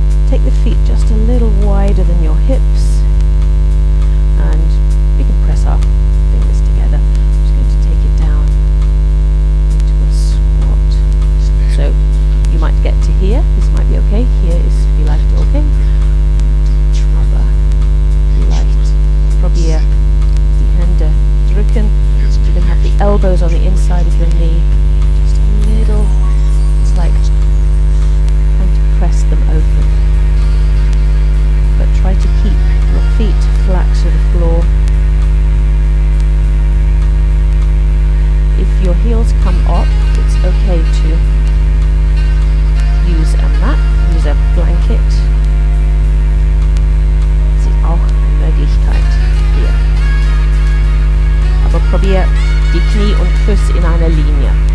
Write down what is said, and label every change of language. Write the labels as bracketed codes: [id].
[en] Take the feet just a little wider than your hips, and we can press our fingers together. I'm just going to take it down into a squat. So you might get to here, this might be okay. Here is [de] vielleicht [en] okay. [de] Aber vielleicht probier die Hände drücken. [en] You can have the elbows on the inside of your knee, just a little. It's like trying to press them open. But try to keep your feet flat to the floor. If your heels come up, it's okay to use a mat, use a blanket. [de] Das ist auch eine Möglichkeit hier. Aber probier die Knie und Füße in einer Linie.